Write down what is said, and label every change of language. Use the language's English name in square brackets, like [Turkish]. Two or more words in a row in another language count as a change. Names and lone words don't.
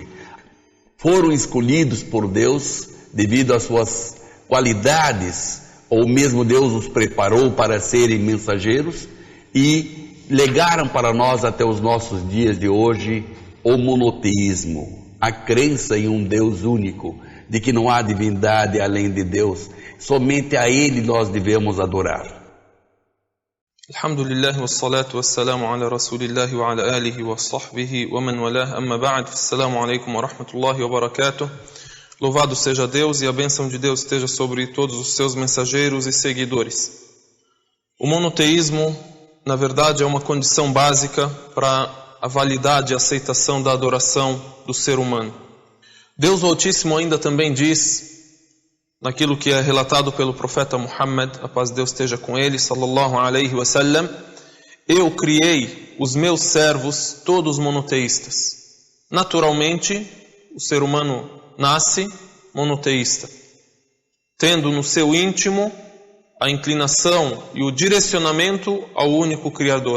[Portuguese] Foram escolhidos por Deus devido às suas qualidades, ou mesmo Deus os preparou para serem mensageiros e legaram para nós até os nossos dias de hoje o monoteísmo, a crença em um Deus único, de que não há divindade além de Deus, somente a Ele nós devemos adorar. [Arabic] الحمد لله والصلاة والسلام على رسول الله وعلى آله وصحبه ومن والاه، أما بعد، السلام عليكم ورحمة الله وبركاته. [Portuguese] Louvado seja Deus e a bênção de Deus esteja sobre todos os seus mensageiros e seguidores. O monoteísmo, na verdade, é uma condição básica para a validade e aceitação da adoração do ser humano. Deus Altíssimo ainda também diz, naquilo que é relatado pelo profeta Muhammad, a paz de Deus esteja com ele, [Arabic] صلى الله عليه وسلم: [Portuguese] eu criei os meus servos todos monoteístas. Naturalmente, o ser humano nasce monoteísta, tendo no seu íntimo a inclinação e o direcionamento ao único Criador.